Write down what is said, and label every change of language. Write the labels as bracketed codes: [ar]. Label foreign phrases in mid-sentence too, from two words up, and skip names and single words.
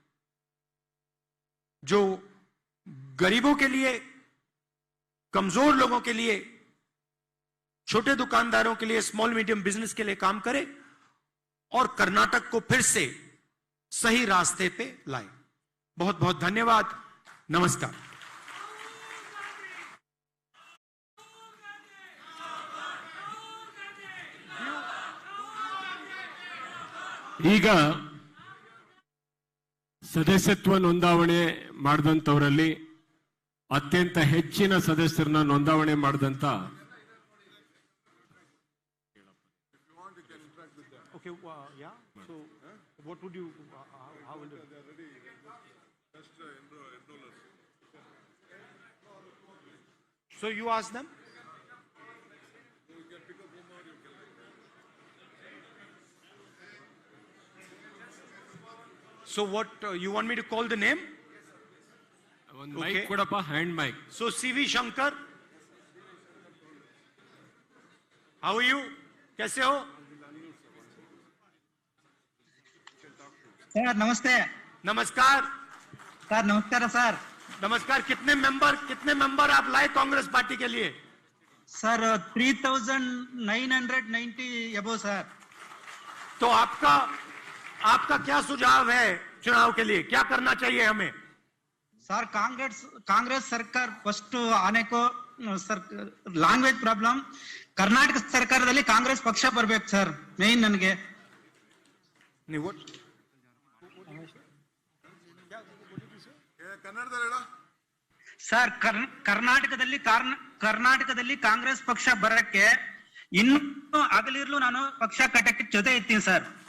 [hi] जो गरीबों के लिए, कमजोर लोगों के लिए, छोटे दुकानदारों के लिए, [en] small medium business [hi] के लिए काम करे और कर्नाटक को फिर से सही रास्ते पे लाए। बहुत बहुत धन्यवाद। नमस्कार। [kn] ಈಗ ಸದಸ್ಯತ್ವ ನೋಂದಾವಣೆ ಮಾಡಿದಂಥವರಲ್ಲಿ ಅತ್ಯಂತ ಹೆಚ್ಚಿನ ಸದಸ್ಯರನ್ನ ನೋಂದಾವಣೆ ಮಾಡಿದಂತ [en] Okay, yeah. So, what would you? How will you? So you ask them. So what, you want me to call the name? [kn] ಒಂದು ಮೈಕ್ ಕೊಡಪ್ಪ, [en] hand mic. So CV Shankar, how are you? [hi] कैसे हो? सर नमस्ते. नमस्कार. सर नमस्कार सर. नमस्कार. कितने मेंबर आप लाए कांग्रेस पार्टी के लिए? सर 3990 अबो सर. तो आपका क्या सुझाव है चुनाव के लिए? क्या करना चाहिए हमें? सर कांग्रेस सरकार फस्ट आने को सर [en] language problem [hi] कर्नाटक [kn] ಸರ್ಕಾರದಲ್ಲಿ ಕಾಂಗ್ರೆಸ್ ಪಕ್ಷ ಬರಬೇಕು ಸರ್ ಮೇನ್ ನನಗೆ. ನೀವು ಸರ್ ಕರ್ನಾಟಕದಲ್ಲಿ ಕಾಂಗ್ರೆಸ್ ಪಕ್ಷ ಬರಕ್ಕೆ ಇನ್ನು ಆಗಲಿರ್ಲು ನಾನು ಪಕ್ಷ ಕಟ್ಟಕ್ಕೆ ಜೊತೆ ಇರ್ತೀನಿ ಸರ್.